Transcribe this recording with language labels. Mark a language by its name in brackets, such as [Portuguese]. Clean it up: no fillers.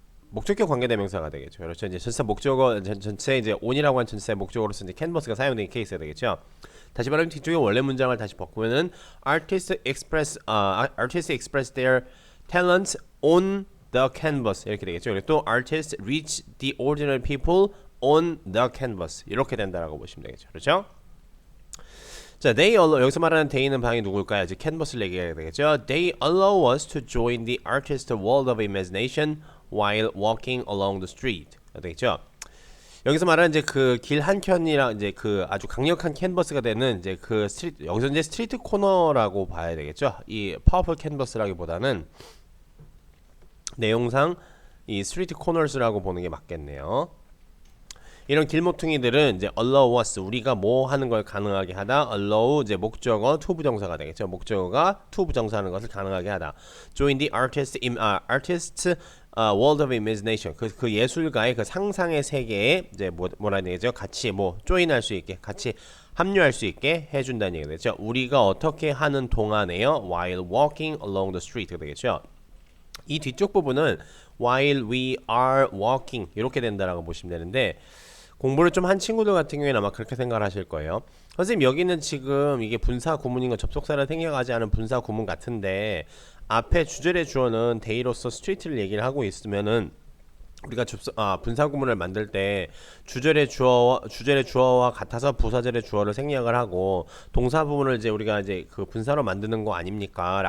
[Korean] 목적격 관계대명사가 되겠죠. 그렇죠. 이제 전체 목적어 전체 이제 온이라고 한 전체 목적어로서 이제 캔버스가 사용된 케이스가 되겠죠. 다시 말하면 뒤쪽에 원래 문장을 다시 바꾸면은 [English] artists express their talents on the canvas [Korean] 이렇게 되겠죠. 그리고 또 [English] artists reach the ordinary people on the canvas [Korean] 이렇게 된다라고 보시면 되겠죠. 그렇죠? 자, [English] they allow, [Korean] 여기서 말하는 they는 방이 누굴까요? 이제 캔버스를 얘기해야 되겠죠. [English] They allow us to join the artist's world of imagination while walking along the street. [Korean] 되겠죠. 여기서 말하는 이제 그 길 한켠이랑 이제 그 아주 강력한 캔버스가 되는 이제 그 스트리트, 여기서 이제 스트리트 코너라고 봐야 되겠죠. 이 파워풀 캔버스라기보다는 내용상 이 스트리트 코너스라고 보는 게 맞겠네요. 이런 길모퉁이들은 이제 [English] allow us, [Korean] 우리가 뭐 하는 걸 가능하게 하다. allow 이제 목적어 to 부정사가 되겠죠. 목적어가 to 부정사하는 것을 가능하게 하다. [English] join the artist's world of imagination, [Korean] 그 예술가의 그 상상의 세계에 이제 뭐라 되겠죠? 같이 뭐 join할 수 있게, 같이 합류할 수 있게 해준다는 얘기가 되죠. 우리가 어떻게 하는 동안에요? [English] while walking along the street가 [Korean] 되겠죠. 이 뒤쪽 부분은 [English] while we are walking [Korean] 이렇게 된다라고 보시면 되는데, 공부를 좀 한 친구들 같은 경우에는 아마 그렇게 생각을 하실 거예요. 선생님, 여기는 지금 이게 분사 구문인가 접속사를 생략하지 않은 분사 구문 같은데 앞에 주절의 주어는 데이로서 스트리트를 얘기를 하고 있으면은 우리가 분사 구문을 만들 때 주절의 주어와 같아서 부사절의 주어를 생략을 하고 동사 부분을 이제 우리가 이제 그 분사로 만드는 거 아닙니까?